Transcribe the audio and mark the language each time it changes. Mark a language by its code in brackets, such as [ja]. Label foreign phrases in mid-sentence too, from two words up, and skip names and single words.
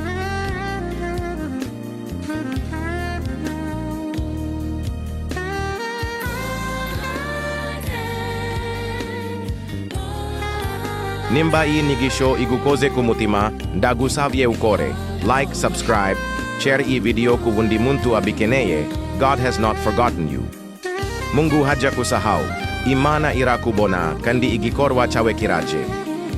[rw] Nimba iyi nigisho igukoze ku mutima, ndagusavye ukore [en] like, subscribe, share [rw] iyi video ku wundi muntu abikeneye. [en] God has not forgotten you. [sw] Mungu haja kusahau. [rw] Imana irakubona kandi igikorwa chawe kiraje.